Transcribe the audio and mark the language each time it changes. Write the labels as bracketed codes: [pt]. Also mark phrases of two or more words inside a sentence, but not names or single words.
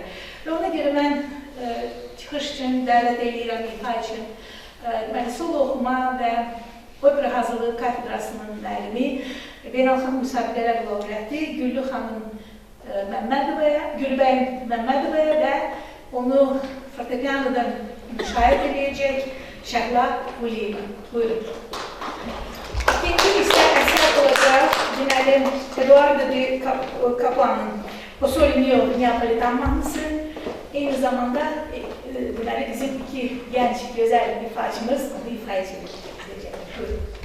[az] Və ona görə mən çıxış üçün, dəvət edirəm, ifa üçün, deməli, solo oxuma və opera hazırlığı kafedrasının müəllimi, beynəlxalq müsabiqələr laureatı Güllü xanım Gülbəy Məmmədovaya və onu fortepianodan müşahidə edəcək Şəhla Uliyeva. Buyurun. İkinci isə əsər olacaq, deməli, Eduardo de Kaplan'ın O Sole Mio Neapolitan mahnısı. [tr] Aynı zamanda [az] deməli, bizim iki [tr] genç, güzel ifaçımız onu ifa edecek. [az] Buyurun.